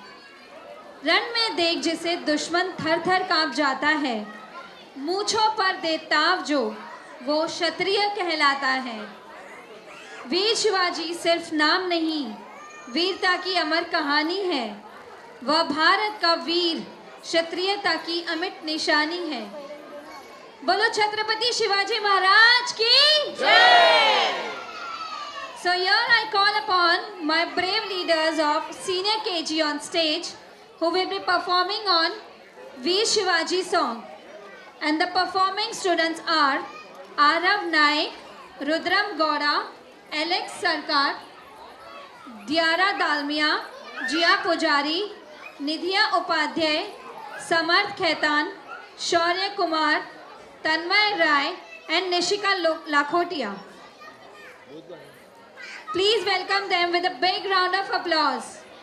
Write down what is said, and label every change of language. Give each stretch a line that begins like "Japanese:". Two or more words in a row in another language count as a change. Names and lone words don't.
Hindi: रण में देख जिसे दुश्मन थर थर कांप जाता है, मूंछों पर दे ताव जो, वो क्षत्रिय कहलाता है. वीर शिवाजी सिर्फ नाम नहीं, वीरता की अमर कहानी है. वह भारत का वीर, क्षत्रियता की अमिट निशानी है. बोलो छत्रपति शिवाजी महाराज की जय.
English: So here I call upon call my brave leaders of Senior KG on stage who will be performing on Veer Shivaji song. And the performing students are Arav Naik, Rudram Gowda, Alex Sarkar, Diara Dalmia, Jia Pujari, Nidhiya Upadhyay, Samarth Khaitan, Shaurya Kumar, Tanmay Rai and Nishika Lakhotia. Please welcome them with a big round of applause.